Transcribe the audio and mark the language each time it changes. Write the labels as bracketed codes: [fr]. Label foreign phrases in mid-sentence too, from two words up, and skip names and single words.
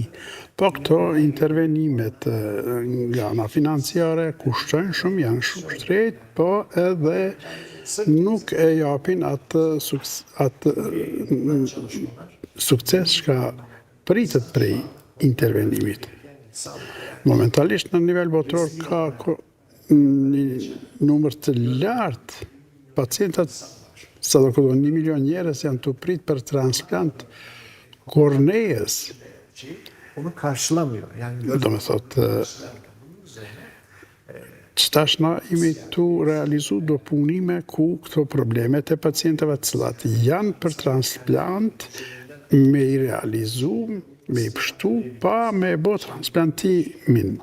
[sq] Po këto intervenimet nga ana financiare kushtojnë shumë, janë shumë shtrejt, po edhe nuk e japin atë sukses që pritet prej intervenimit. Momentalisht në nivel botëror ka një numër të lartë pacientat, sa do këto 1 milion njerëz janë të prit për transplant korneas. [tr] Onu karşılamıyor. Yani [sq] do me thotë, qëtash na imi tu realizu do punime ku këto problemet e pacientëve cilat janë për transplant me i realizu, me i pështu, pa me bo transplantimin.